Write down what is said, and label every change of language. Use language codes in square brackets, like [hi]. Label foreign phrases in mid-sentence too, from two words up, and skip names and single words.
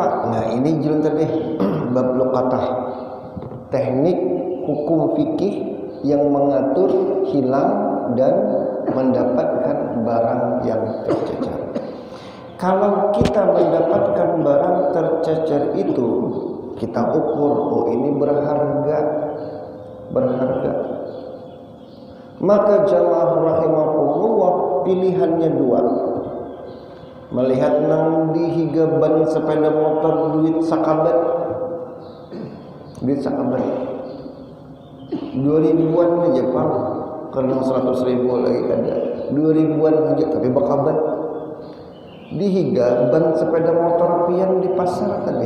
[bjn] Nah ini jelun tadi [ar] باب اللقطة, [bjn] teknik hukum fikih yang mengatur hilang dan mendapatkan barang yang tercecer. Kalau kita mendapatkan barang tercecer itu, kita ukur, oh ini berharga. Maka jamaah rahimahullah pilihannya dua. Melihat nang di higaban sepeda motor duit sakabat 2000-an aja Pak, karena 100.000 lagi ada 2000-an aja tapi bakabat di higaban sepeda motor pian di pasar tadi.